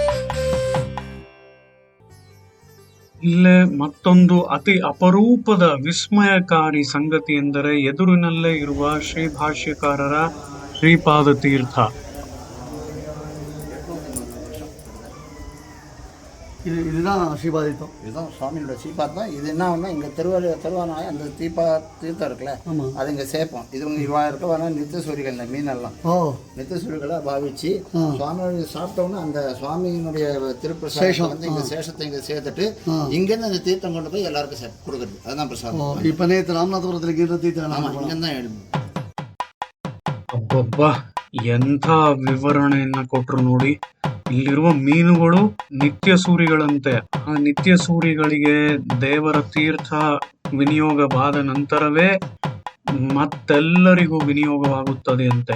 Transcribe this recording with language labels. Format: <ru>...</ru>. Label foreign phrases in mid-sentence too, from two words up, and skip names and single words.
<kn>ಇಲ್ಲೇ ಮತ್ತೊಂದು ಅತಿ ಅಪರೂಪದ ವಿಸ್ಮಯಕಾರಿ ಸಂಗತಿ ಎಂದರೆ ಎದುರಿನಲ್ಲೇ ಇರುವ ಶ್ರೀ ಭಾಷ್ಯಕಾರರ ಶ್ರೀಪಾದ ತೀರ್ಥ.</kn> <ta>இதுதான் ஸ்ரீபாதித்தம். இதுதான் சுவாமியோட சீபாத் தான். இது என்ன ஒன்றா இங்கே திருவானாய் அந்த தீர்த்தம் இருக்குல்ல, அது இங்கே சேர்ப்போம். இது இவங்க இருக்க வேணா நித்தியசூரிகள், இந்த மீனெல்லாம் நித்தியசூரிகளை பாவிச்சு சுவாமியோட சாப்பிட்டோன்னா அந்த சுவாமியினுடைய திருப்பிரசாதம் வந்து இங்கே சேஷத்தை இங்கே சேர்த்துட்டு இங்கேருந்து அந்த தீர்த்தம் கொண்டு போய் எல்லாருக்கும் கொடுக்குறது. அதுதான் பிரசாதம். இப்போ நேற்று ராமநாதபுரத்தில் கீழ தீர்த்தம். ஆமாம், இங்கே தான் எடுக்கும்.</ta> <kn>ಅಬ್ಬಬ್ಬಾ, ಎಂಥ ವಿವರಣೆಯನ್ನ ಕೊಟ್ರು ನೋಡಿ. ಇಲ್ಲಿರುವ ಮೀನುಗಳು ನಿತ್ಯ ಸೂರಿಗಳಂತೆ. ಆ ನಿತ್ಯ ಸೂರಿಗಳಿಗೆ ದೇವರ ತೀರ್ಥ ವಿನಿಯೋಗವಾದ ನಂತರವೇ ಮತ್ತೆಲ್ಲರಿಗೂ ವಿನಿಯೋಗವಾಗುತ್ತದೆ ಅಂತೆ.</kn>